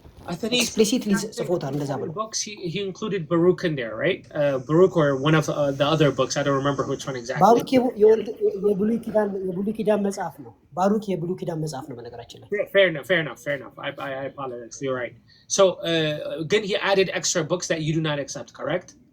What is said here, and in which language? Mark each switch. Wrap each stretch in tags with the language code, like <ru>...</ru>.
<am>Explicitly ጽፎታል እንደዛ ብሎ።</am> <en>Books he included Baruch in there, right? Baruch or one of the other books, I don't remember which one exactly.</en> <am>ባሩክ የብሉይ ኪዳን መጽሐፍ ነው። ባሩክ የብሉይ ኪዳን መጽሐፍ ነው በነገራችን ላይ።</am> <en>Fair enough. I apologize. You're right. So again, he added extra books that you do not accept, correct?</en>